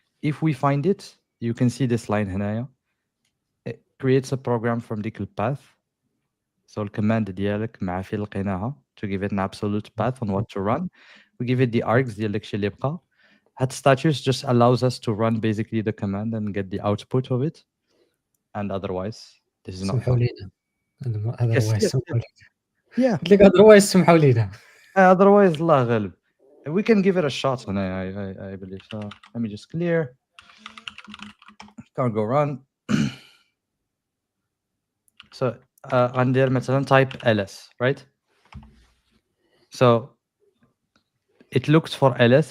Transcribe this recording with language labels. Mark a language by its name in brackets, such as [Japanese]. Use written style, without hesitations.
[English] If we find it, you can see this line here. It creates a program from the path. So the command [Arabic] ديالك مع فين لقيناها [English] to give it an absolute path on what to run. We give it the args [Arabic] ديالك شي اللي بقى. [English] Had status just allows us to run basically the command and get the output of it. And otherwise, this is not. [Arabic] سمحوا لينا. [English] Otherwise, [Arabic] سمحوا لينا. [English] Yeah. [Arabic] قلت لك [English] otherwise [Arabic] سمحوا لينا. Otherwise, الله غالب. [English] We can give it a shot, and I believe. So let me just clear. Can't go run. So [Arabic] غندير مثلا [English] type ls, right? So it looks for ls.